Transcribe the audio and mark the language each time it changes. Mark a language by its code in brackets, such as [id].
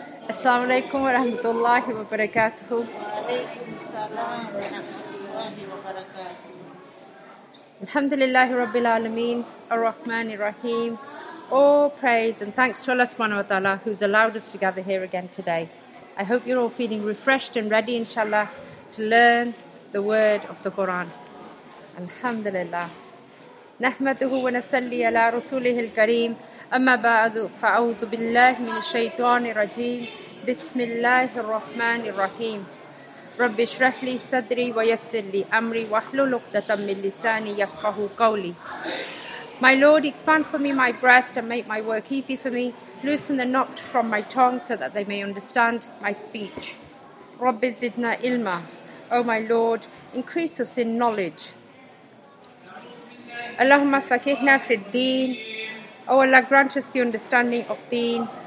[ar] السلام عليكم ورحمة الله وبركاته. وعليكم السلام ورحمة الله وبركاته. الحمد لله رب العالمين الرحمن الرحيم. [en] All praise and thanks to Allah subhanahu wa ta'ala who's allowed us to gather here again today. I hope you're all feeling refreshed and ready inshallah to learn the word of the Quran. [ar] الحمد لله. نحمده ونصلي على رسوله الكريم أما بعد فأعوذ بالله من الشيطان الرجيم بسم الله الرحمن الرحيم رب اشرح لي صدري ويسر لي أمري واحلل عقدة من لساني يفقه قولي. [en] My Lord, expand for me my breast and make my work easy for me. Loosen the knot from my tongue so that they may understand my speech. [ar] رب زدنا علما. [en] O my Lord, increase us in knowledge. [ar] Allahumma faqihna fi al-deen. [en] O Allah, grant us the understanding of deen.